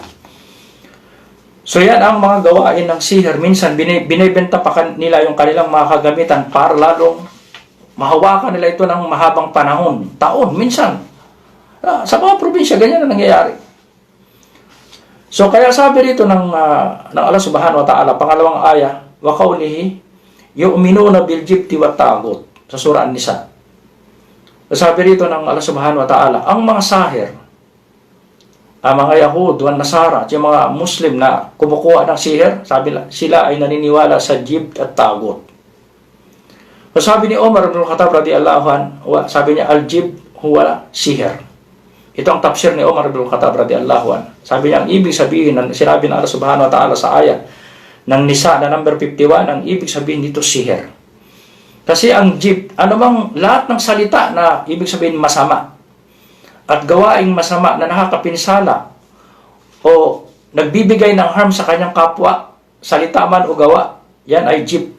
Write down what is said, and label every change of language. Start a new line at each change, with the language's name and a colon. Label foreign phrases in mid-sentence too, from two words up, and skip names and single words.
Filipino: So yan ang mga gawain ng sihir. Minsan binibenta pa nila yung kanilang mga kagamitan para lalong mahawakan nila ito ng mahabang panahon, taon, minsan. Sa mga probinsya, ganyan na nangyayari. So kaya sabi rito ng
Arabic: الله سبحانه وتعالى,
Filipino: pangalawang aya,
Arabic: وقوله يؤمنون بالجبت والطاغوت,
Filipino: sa surah An-Nisa. Sabi rito ng
Arabic: الله سبحانه وتعالى,
Filipino: ang mga sahir, ang mga Yahud, ang Nasara, at yung mga Muslim na kumukuha ng sihir, sabi sila ay naniniwala sa jibt at tagut. So sabi ni Umar ibn Khattab
Arabic: رضي الله عنه,
Filipino: sabi niya,
Arabic: الجبت هو سحر.
Filipino: Ito ang tafsir ni Umar ibn Khattab
Arabic: رضي الله عنه.
Filipino: Sabi niya, ang ibig sabihin, sinabi ng
Arabic: الله سبحانه وتعالى
Filipino: sa ayat ng Nisa na number 51, ang ibig sabihin dito sihir. Kasi ang jibt, anumang lahat ng salita na ibig sabihin masama at gawaing masama na nakakapinsala o nagbibigay ng harm sa kanyang kapwa, salita man o gawa, yan ay jibt.